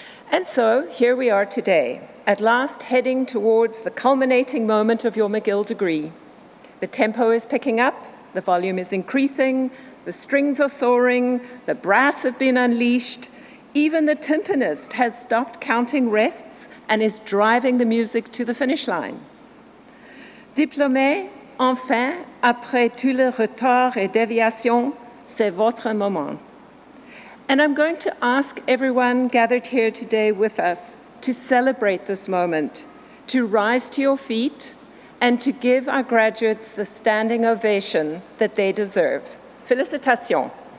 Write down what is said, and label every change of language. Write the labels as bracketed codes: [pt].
[en] And so, here we are today, at last heading towards the culminating moment of your McGill degree. The tempo is picking up, the volume is increasing, the strings are soaring, the brass have been unleashed, even the timpanist has stopped counting rests and is driving the music to the finish line. [fr] Diplômés, enfin, après tous les retards et déviations, c'est votre moment. [en] And I'm going to ask everyone gathered here today with us to celebrate this moment, to rise to your feet, and to give our graduates the standing ovation that they deserve. [fr] Félicitations.